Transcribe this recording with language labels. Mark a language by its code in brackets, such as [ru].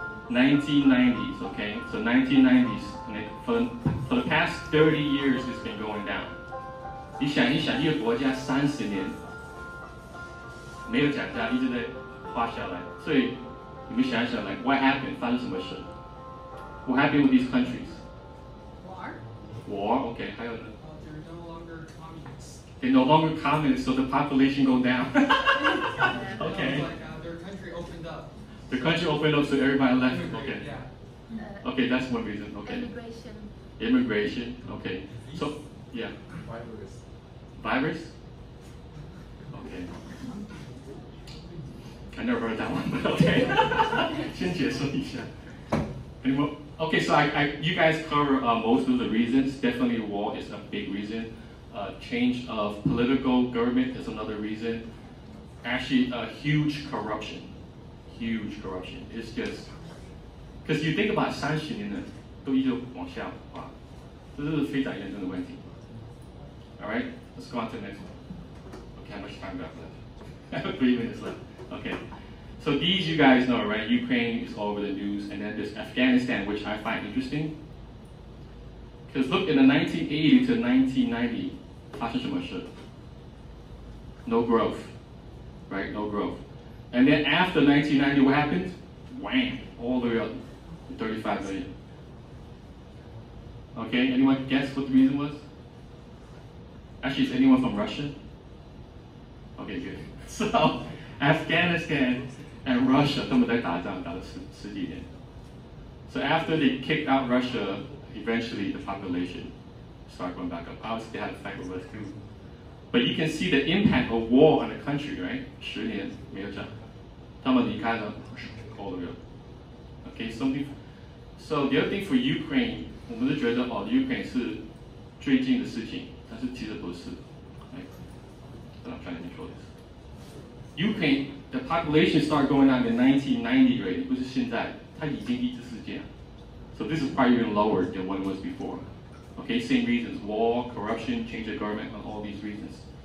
[en] 1990s. OK, so 1990s. For the past 30 years, it's been going down. [zh] 你想一想，一个国家30年没有涨价，一直在滑下来，所以你们想一想 ， [en] like what happened？ [zh] 发生什么事 ？ [en] What happened with these countries？ War. Okay， [zh] 还有呢 [en] They're no longer communists. They're no longer communists, so the population go down. Okay. Like their country opened up. The country opened up, so everybody left. Okay. Yeah. Okay, that's one reason. Okay. Immigration. Immigration. Okay. So Yeah. Virus. Virus? Okay. I never heard that one, but okay. [zh] 先解释一下. [en] Anymore? Okay, so you guys cover most of the reasons. Definitely war is a big reason. Change of political government is another reason. Actually, huge corruption. Huge corruption. It's just, because you think about [zh] 30年的都一直往下滑，这是非常严重的问题。 [en] All right, let's go on to the next one. Okay, how much time do I have left? I have 3 minutes left. Okay. So these you guys know, right? Ukraine is all over the news, and then there's Afghanistan, which I find interesting. Because look, in the 1980 to 1990, [zh] 发生什么事? [en] No growth, right? No growth. And then after 1990, what happened? Wham! All the way up to 35 million. Okay, anyone guess what the reason was? Actually, is anyone from Russia? Okay, good. So, Afghanistan and Russia, [zh] 他们在打仗打了十几年. [en] So after they kicked out Russia, eventually the population started going back up. Obviously, they had a fight with us too. But you can see the impact of war on the country, right? [zh] 10年没有涨，他们离开了 [en] all the way up. Okay, so the other thing for Ukraine, [zh] 我们是觉得Ukraine 是最近的事情，但是其实不是。 [en] Right? But I'm trying to control this. Ukraine, the population started going down in 1990 already, [zh] 不是现在，它已经一直是这样。 [en] So this is probably even lower than what it was before. Okay, same reasons: war, corruption, change of government, and all these reasons.